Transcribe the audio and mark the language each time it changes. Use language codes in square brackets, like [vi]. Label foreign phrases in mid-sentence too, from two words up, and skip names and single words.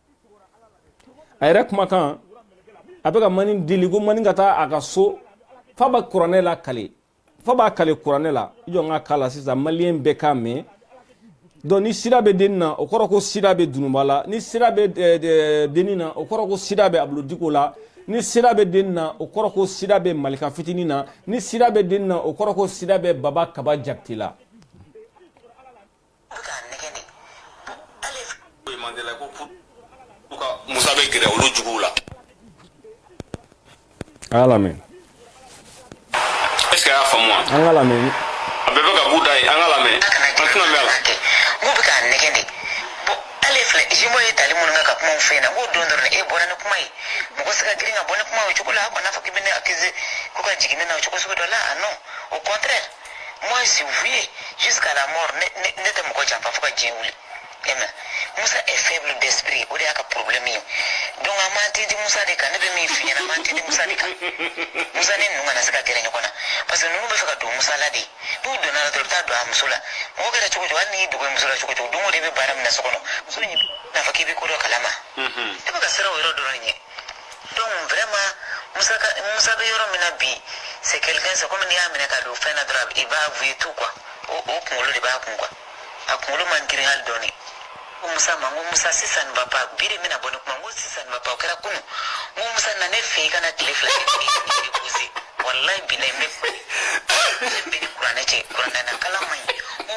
[bm] a bɛ ka mani deli ko mani ka taa a ka so fa b'a kuranɛ la kale kuranɛ la i jɔ n ka k'a la sisan maliyɛn bɛɛ k'a mɛn donc ni sida bɛ denni na o kɔrɔ ko sida bɛ dunuba la ni sida bɛ denni na o kɔrɔ ko sida bɛ abulodiko la ni sida bɛ denni na o kɔrɔ ko sida bɛ malika fitinin na ni sida bɛ denni na o kɔrɔ ko sida bɛ baba kaba jakite la Musa bɛ gɛrɛ olu juguw la a y'a lamɛn [fr] est-ce que [bm] a y'a faamu wa an ka lamɛn a bɛɛ bɛ ka b'u da ye an ka lamɛn an tɛna mɛn a la n bɛ k'a nɛgɛ de bon ale filɛ jimo ye tali minnu kɛ ka kumaw fɛ yen na n b'o don dɔrɔn e bɔra ni kuma ye mɔgɔ se ka girin ka bɔ ni kuma o cogo la a kana fɔ k'i bɛ ne accuser ko ka jigin ne na o cogo sugu dɔ la [fr] ah non au contraire moi si vous voyez jusqu'à la mort [bm] ne tɛ mɔgɔ janfa fo ka diɲɛ wuli Musa [fr] est faible d'esprit [bm] o de y'a ka problème ye donc an m'an tinti Musa de kan ne bɛ min f'i ɲɛna an m'an tinti Musa de kan Musa ni ninnu kana se ka gɛrɛ ɲɔgɔn na parce que ninnu bɛ fɛ ka don Musa la de n'u donna la dɔrɔn u bɛ taa don a muso la mɔgɔ kɛra cogo cogo hali n'i dogo muso la cogo cogo don o don i bɛ baara min na so kɔnɔ muso in n'a fɔ k'i bɛ ko dɔ kalama e bɛ ka siran o yɔrɔ dɔrɔn ɲɛ [fr] donc vraiment [bm] Musa bɛ yɔrɔ min na bi [fr] c'est quelqu'un c'est comme [bm] n'i y'a minɛ ka don fɛn na dɔrɔn i b'a vuye [fr] tout quoi [bm] o kunkolo de b'a kun quoi a kunkolo man girin hali dɔɔni Musa ma n ko Musa sisan nin [fr] va pas [bm] bi de bɛna bɔ ne kuma n ko sisan nin [fr] va pas [bm] o kɛra kunun n ko Musa na ne fɛ i kana tile fila kɛ ni déposé walayi bilayi n bɛ ni kuranɛ cɛ kuranɛ na kalan man ɲi